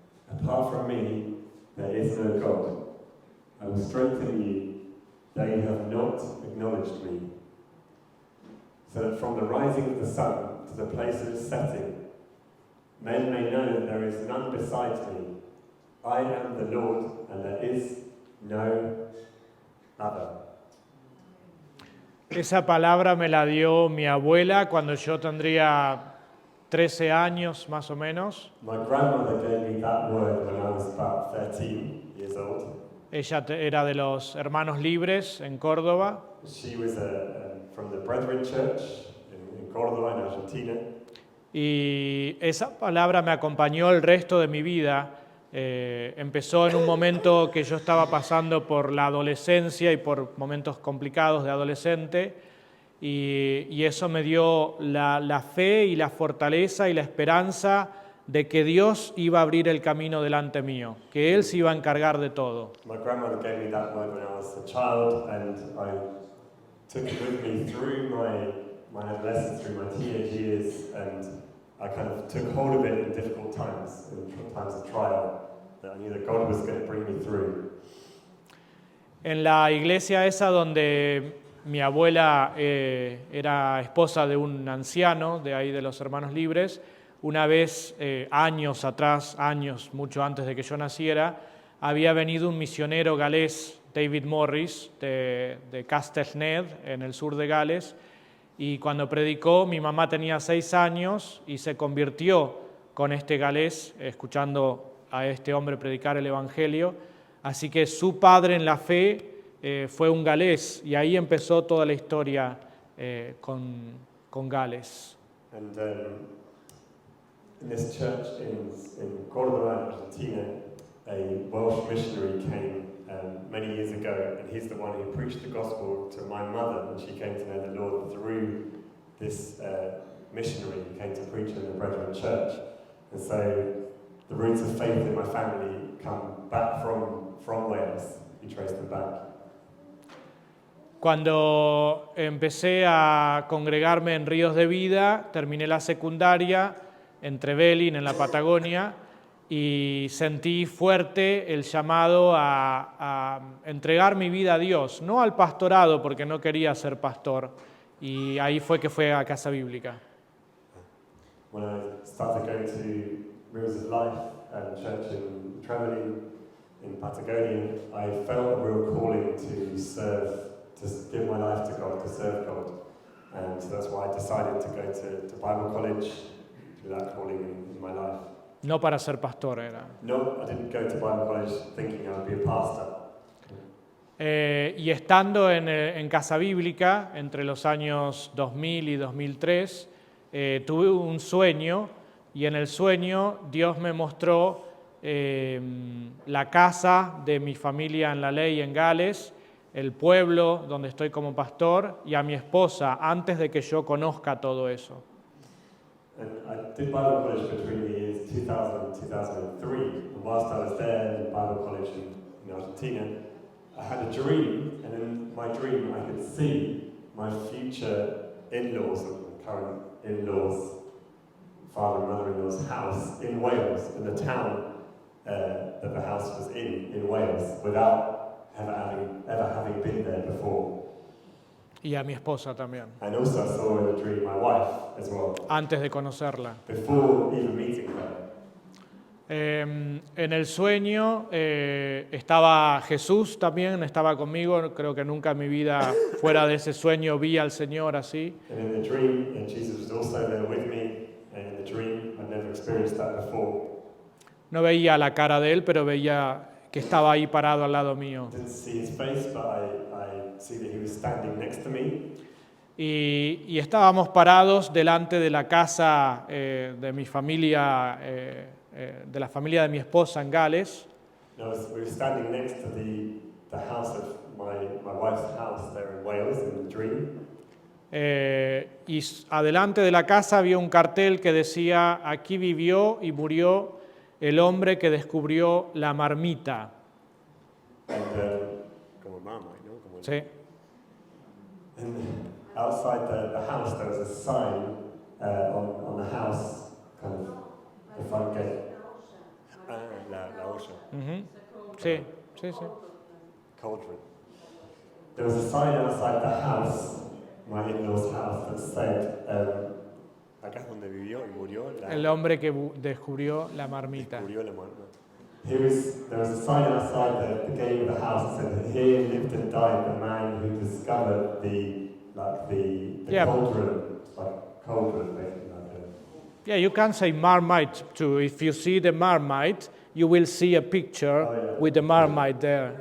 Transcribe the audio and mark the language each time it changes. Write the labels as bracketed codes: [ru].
[en] Apart from me, there is no God. I will strengthen you, though you have not acknowledged me. So that from the rising of the sun to the place of its setting, men may know that there is none besides me. I am the Lord, and there is no other. [es] Esa palabra me la dio mi abuela cuando yo tendría 13 años más o menos. [en] My grandmother gave me that word when I was about 13 years old. [es] Ella era de los Hermanos Libres en Córdoba. [en] She was from the Brethren Church in Córdoba, in Argentina. [es] Y esa palabra me acompañó el resto de mi vida. Empezó en un momento que yo estaba pasando por la adolescencia y por momentos complicados de adolescente, y eso me dio la fe y la fortaleza y la esperanza de que Dios iba a abrir el camino delante mío, que Él se iba a encargar de todo. [en] My grandmother gave me that word when I was a child, and I took it with me through my adolescence, through my teenage years, and I kind of took hold of it in difficult times, in times of trial, that I knew that God was going to bring me through. [es] En la iglesia esa donde mi abuela era esposa de un anciano de ahí de los Hermanos Libres, una vez, años atrás, mucho antes de que yo naciera, había venido un misionero galés, David Morris, de Castellned, en el sur de Gales, y cuando predicó, mi mamá tenía 6 años y se convirtió con este galés, escuchando a este hombre predicar el Evangelio. Así que su padre en la fe fue un galés, y ahí empezó toda la historia con Gales. [en] And in this church in Córdoba, Argentina, a Welsh missionary came many years ago, and he's the one who preached the gospel to my mother, and she came to know the Lord through this missionary who came to preach in the Brethren Church. And so the roots of faith in my family come back from Wales. We trace them back. [es] Cuando empecé a congregarme en Ríos de Vida, terminé la secundaria en Trevelin, en la Patagonia, y sentí fuerte el llamado a entregar mi vida a Dios, no al pastorado, porque no quería ser pastor, y ahí fue que fue a Casa Bíblica. [en] When I started going to Rivers of Life church in Trevelin, in Patagonia, I felt a real calling to serve, to give my life to God, to serve God. And so that's why I decided to go to Bible college, to that calling in my life. [es] No para ser pastor era. [en] No, I didn't go to Bible college thinking I would be a pastor. [es] Y estando en Casa Bíblica, entre los años 2000 y 2003, tuve un sueño, y en el sueño Dios me mostró la casa de mi familia en la ley en Gales, el pueblo donde estoy como pastor, y a mi esposa, antes de que yo conozca todo eso. [en] And I did Bible college between the years 2000 and 2003. And whilst I was there in Bible college in Argentina, I had a dream, and in my dream I could see my future in-laws, or current in-laws, father and mother-in-law's house in Wales, in the town that the house was in Wales, without ever having been there before. [es] Y a mi esposa también, [en] And also I saw in the dream my wife as well, [es] antes de conocerla. [en] before even meeting her. [es] En el sueño estaba Jesús también, estaba conmigo. Creo que nunca en mi vida, fuera de ese sueño, vi al Señor así. [en] And in the dream, Jesus was also there with me, and in the dream, I'd never experienced that before. [es] No veía la cara de Él, pero veía que estaba ahí parado al lado mío. [en] I didn't see his face, but I see that he was standing next to me. [es] Y estábamos parados delante de la casa de mi familia, de la familia de mi esposa en Gales. [en] We were standing next to the house of my wife's house there in Wales in the dream. [es] Y adelante de la casa había un cartel que decía: aquí vivió y murió el hombre que descubrió la marmita. And como Marmite, ¿no? Como Sí. [en] And outside the house there was a sign on the house, kind of the front gate. [es] La olla. Ujú. Sí, sí, sí. [en] Cauldron. There was a sign outside the house, my in-laws' house, that said, [es] acá es donde vivió y murió El hombre que descubrió la marmita. descubrió la marmita. [en] There was a sign outside the gate of the house that said, here lived and died the man who discovered the Yeah. cauldron, basically. Yeah, you can say marmite too. If you see the marmite, you will see a picture with the marmite there.